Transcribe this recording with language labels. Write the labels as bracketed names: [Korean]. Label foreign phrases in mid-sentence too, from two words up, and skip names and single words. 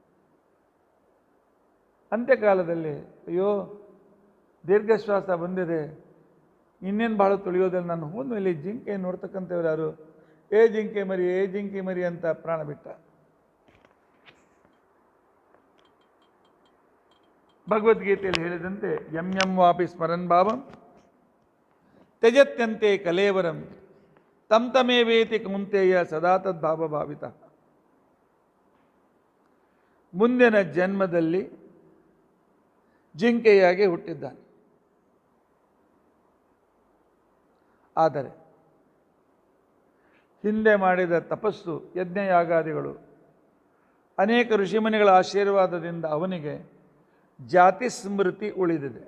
[Kannada] ಅಂತ್ಯಕಾಲದಲ್ಲಿ ಅಯ್ಯೋ ದೀರ್ಘಶ್ವಾಸ ಬಂದಿದೆ, ಇನ್ನೇನು ಭಾಳ ತುಳಿಯೋದಿಲ್ಲ, ನಾನು ಹೋದ್ಮೇಲೆ ಜಿಂಕೆ ನೋಡ್ತಕ್ಕಂಥವ್ರು ಯಾರು, ಏ ಜಿಂಕೆ ಮರಿ ಅಂತ ಪ್ರಾಣ ಬಿಟ್ಟ. ಭಗವದ್ಗೀತೆಯಲ್ಲಿ ಹೇಳಿದಂತೆ [Sanskrit] ಯಂ ವಾಪಿ ಸ್ಮರನ್ ಭಾವಂ ತ್ಯಜತ್ಯಂತೆ ಕಲೇವರಂ ತಂ ತಮೇವೇತಿ ಕೌಂತೆಯ ಸದಾ ತದ್ಭಾವ ಭಾವಿತ. [Kannada] ಮುಂದಿನ ಜನ್ಮದಲ್ಲಿ ಜಿಂಕೆಯಾಗಿ ಹುಟ್ಟಿದ್ದಾನೆ. ಆದರೆ ಹಿಂದೆ ಮಾಡಿದ ತಪಸ್ಸು, ಯಜ್ಞಯಾಗಾದಿಗಳು, ಅನೇಕ ಋಷಿಮುನಿಗಳ ಆಶೀರ್ವಾದದಿಂದ ಅವನಿಗೆ ಜಾತಿ ಸ್ಮೃತಿ ಉಳಿದಿದೆ.